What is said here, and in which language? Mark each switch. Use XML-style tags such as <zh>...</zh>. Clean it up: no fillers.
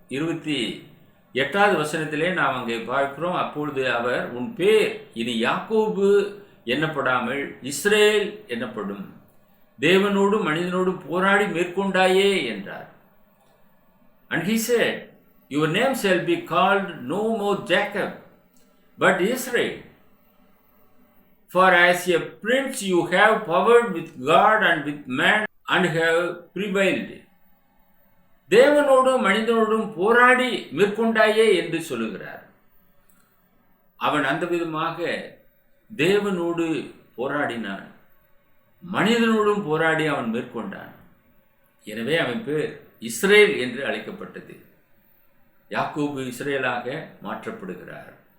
<ta>28வது வசனத்திலே நாம் அங்கே பார்க்கிறோம். அப்பொழுது அவர், உன் பேர் இனி யாக்கோபு எண்ணப்படாமல் இஸ்ரேல் எனப்படும், தேவனோடும் மனிதனோடும் போராடி மேற்கொண்டாயே என்றார்.</ta> <en>And he said, your name shall be called no more Jacob, but Israel. For as a prince you have power with God and with man and have prevailed.</en> <ta>தேவனோடும் மனிதனோடும் போராடி மேற்கொண்டாயே என்று சொல்லுகிறார். அவன் அந்த விதமாக தேவனோடு போராடினான், மனிதனோடும் போராடி அவன் மேற்கொண்டான். எனவே அவன் பேர் இஸ்ரேல் என்று அழைக்கப்பட்டது. யாக்கோபு இஸ்ரேலாக மாற்றப்படுகிறார்.</ta>